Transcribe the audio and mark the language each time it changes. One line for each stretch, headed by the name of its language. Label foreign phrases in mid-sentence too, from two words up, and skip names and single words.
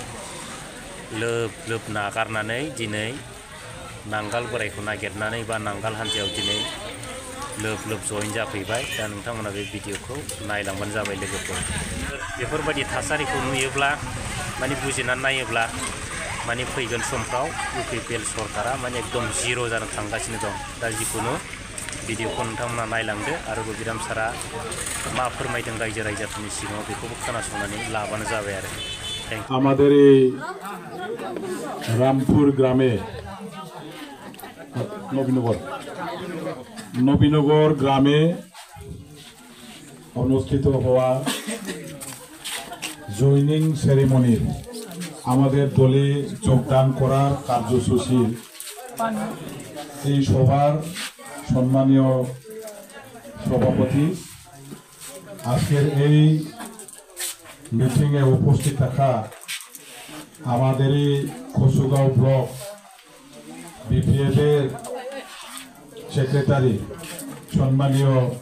Bodo: लोब नागारनानै दिनै नांगाल बोरायखौ नागिरनानै बा नांगाल हान्जायाव दिनै लोब जइन जाफैबाय दा नोंथांमोना बे भिडिअखौ नायलांबानो जाबाय लोगोफोर बेफोरबायदि थासारिखौ नुयोब्ला माने बुजिनानै नायोब्ला माने फैगोन समफ्राव UPPL सरकारा माने एकदम जिर' जानो थांगासिनो दं दा जिखुनु भिडिअखौ नोंथांमोना नायलांदो आरो बिराम सारा मा फोरमायदों रायजो राजाफोरनि सिगाङाव बेखौबो खोनासंनानै लाबानो जाबाय आरो
Bangla: আমাদের এই রামপুর গ্রামে নবীনগর গ্রামে অনুষ্ঠিত হওয়া
English: joining ceremony
Bangla: আমাদের দলে যোগদান করার কার্যসূচির এই সভার সম্মানীয় সভাপতি আজকের এই মিটিংয়ে উপস্থিত থাকা আমাদের খসুগাঁও ব্লক BPF-এর সেক্রেটারি সম্মানীয়